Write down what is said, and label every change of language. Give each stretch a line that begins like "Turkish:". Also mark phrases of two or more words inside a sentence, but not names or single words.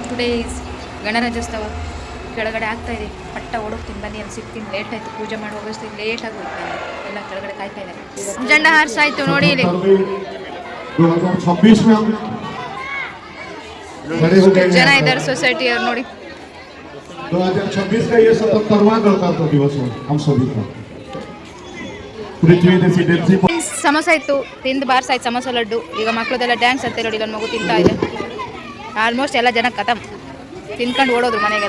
Kannada: ಪ್ಲೀಸ್. ಗಣರಾಜ್ಯೋತ್ಸವ ಕೆಳಗಡೆ ಆಗ್ತಾ ಇದೆ. ಪಟ್ಟ ಓಡೋಗ್ತೀನಿ ಬನ್ನಿ, ಅಲ್ಲಿ ಸಿಗ್ತೀನಿ. ಲೇಟ್ ಆಯಿತು, ಪೂಜೆ ಮಾಡಿ ಹೋಗೋಷ್ಟು ಲೇಟ್ ಆಗಿ ಹೋಗ್ತಾ ಇದೆ. ಎಲ್ಲ ಕೆಳಗಡೆ ಕಾಯ್ತಾ ಇದ್ದಾರೆ. ಜಂಡ ಹಾರಿಸಾಯ್ತು ನೋಡಿ ಇಲ್ಲಿ. ಜನ ಇದ್ದಾರೆ ಸೊಸೈಟಿಯವ್ರು ನೋಡಿ.
Hindi: 2026 का ये 77वां गणतंत्र दिवस है हम सभी का. पृथ्वी रेसिडेंसी
Kannada: ಸಮೋಸ ಇತ್ತು, ತಿಂದು ಬಾರ್ಸಾಯ್ತು ಸಮೋಸ ಲಡ್ಡು. ಈಗ ಮಕ್ಕಳದೆಲ್ಲ ಡ್ಯಾನ್ಸ್ ಅಂತ ನೋಡಿ, ನನ್ನ ಮಗು ತಿಂತಾ ಇದೆ. ಆಲ್ಮೋಸ್ಟ್ ಎಲ್ಲ ಜನ ಖತಮ್, ತಿನ್ಕೊಂಡು ಓಡೋದ್ರು ಮನೆಗೆಲ್ಲ.